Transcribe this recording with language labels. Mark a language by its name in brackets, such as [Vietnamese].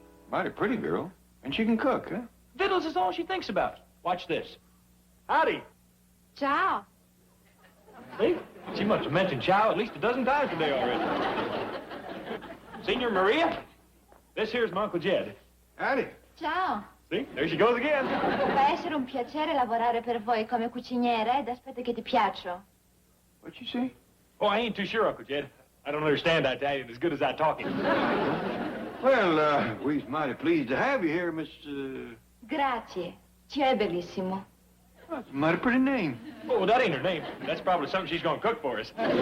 [English] Mighty pretty girl. And she can cook, huh? Vittles is all she thinks about. Watch this. Howdy. [Italian] Ciao. [English] See? She must have mentioned chow at least a dozen times today already. Senior Maria, this here's my Uncle Jed. Howdy. [Italian] Ciao. [English] See? There she goes again. [Italian] Va essere un piacere lavorare per voi come cuciniera ed aspetto che ti piaccio. [English] What'd you say? Oh, I ain't too sure, Uncle Jed. I don't understand Italian as good as I talk it. Well, we's mighty pleased to have you here, Miss... [Italian] Grazie. Ci è bellissimo. [English] That's a mighty pretty name. Oh, that ain't her name. That's probably something she's gonna cook for us.